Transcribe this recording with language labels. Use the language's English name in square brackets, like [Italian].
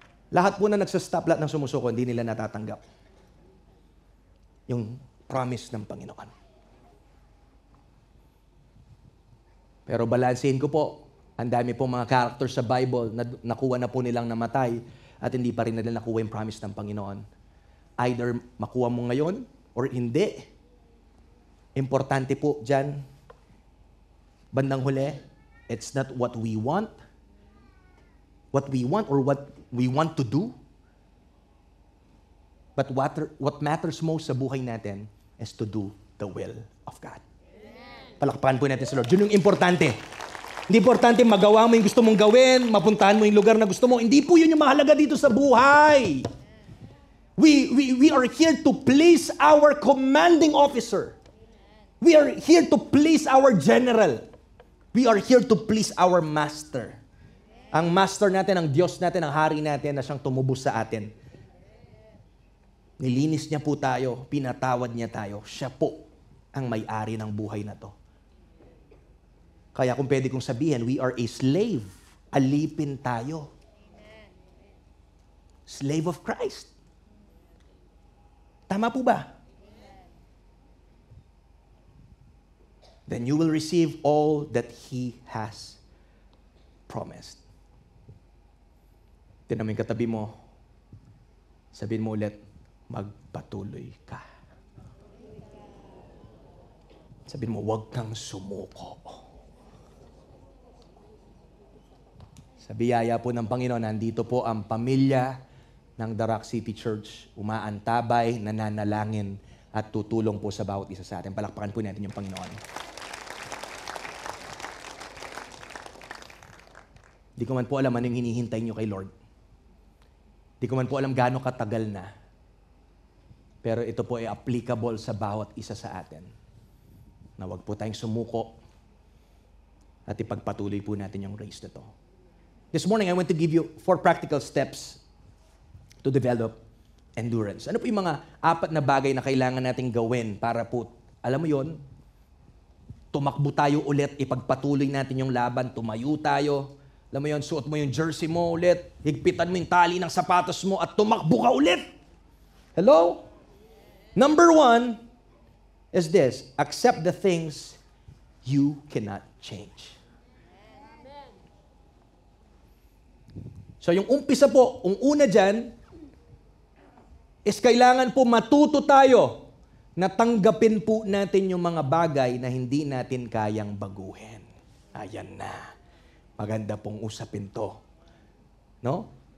[Filipino] Lahat po na nagsastop, lahat ng sumusuko, hindi nila natatanggap yung promise ng Panginoon. Pero balansehin ko po, ang dami po mga characters sa Bible na nakuha na po nilang namatay at hindi pa rin nila nakuha yung promise ng Panginoon. Either makuha mo ngayon or hindi. Importante po dyan, bandang huli, [English] it's not what we want or what we want to do, but what matters most [Filipino] sa buhay natin [English] is to do the will of God. [Filipino] Palakpakan po natin sa Lord. Yun yung importante. Hindi importante magawa mo yung gusto mong gawin, mapuntahan mo yung lugar na gusto mo. Hindi po yun yung mahalaga dito sa buhay. [English] We are here to please our commanding officer. We are here to please our general. We are here to please our master. [Filipino] Ang master natin, ang Diyos natin, ang hari natin na siyang tumubos sa atin. Nilinis niya po tayo, pinatawad niya tayo. Siya po ang may-ari ng buhay na to. Kaya kung pwede kong sabihin, [English] we are a slave. [Filipino] Alipin tayo. [English] Slave of Christ. [Filipino] Tama po ba? [English] Then you will receive all that He has promised. [Filipino] Tignan mo yung katabi mo. Sabihin mo ulit, magpatuloy ka. Sabihin mo, huwag kang sumuko. Sa biyaya po ng Panginoon, nandito po ang pamilya ng The Rock City Church, umaantabay, nananalangin, at tutulong po sa bawat isa sa atin. Palakpakan po natin yung Panginoon. Di ko man po alam anong hinihintay nyo kay Lord. Di ko man po alam gaano katagal na. Pero ito po ay applicable sa bawat isa sa atin. Na wag po tayong sumuko at ipagpatuloy po natin yung race na to. [English] This morning, I want to give you 4 practical steps to develop endurance. [Filipino] Ano po yung mga 4 na bagay na kailangan nating gawin para po, alam mo yon, tumakbo tayo ulit, ipagpatuloy natin yung laban, tumayo tayo. Alam mo yon, suot mo yung jersey mo ulit, higpitan mo yung tali ng sapatos mo at tumakbo ka ulit. Hello? [English] Number 1 is this, accept the things you cannot change. [Filipino] So yung umpisa po, ang una dyan, is kailangan po matuto tayo na tanggapin po natin yung mga bagay na hindi natin kayang baguhin. Ayan na. Maganda pong usapin to. No?